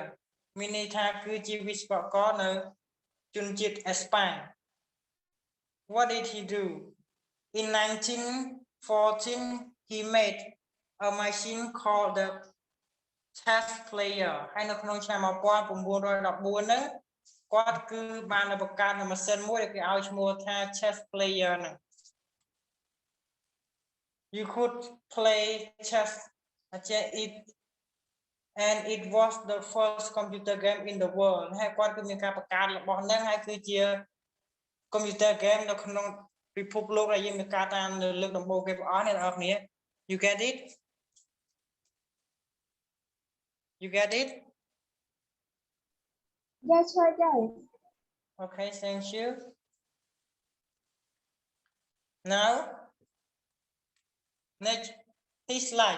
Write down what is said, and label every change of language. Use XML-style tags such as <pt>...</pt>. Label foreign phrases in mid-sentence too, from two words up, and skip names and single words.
<km>មានន័យថាគឺជាវិស្វករនៅជនជាតិអេស្ប៉ាញ</km> <en>What did he do? In 1914, he made a machine called the chess player.</en> <km>ហើយនៅក្នុងឆ្នាំ 1914 ហ្នឹងគាត់គឺបានបង្កើតនូវម៉ាស៊ីនមួយដែលគេឲ្យឈ្មោះថា</km> <en>chess player</en> <km>ហ្នឹង</km> <en>You could play chess and it was the first computer game in the world</en> <km>ហើយគាត់គឺមានការបង្កើតរបស់ហ្នឹងហើយគឺជា</km> <en>computer game</en> <km>នៅក្នុងពិភពលោកដែលយើងមានការតាមនៅលើកដំបូងគេបងប្អូនអ្នកនរគ្នា</km> <en>You get it? You get it? Yes, sir, yes. Okay, thank you. Now, next, his life.</en>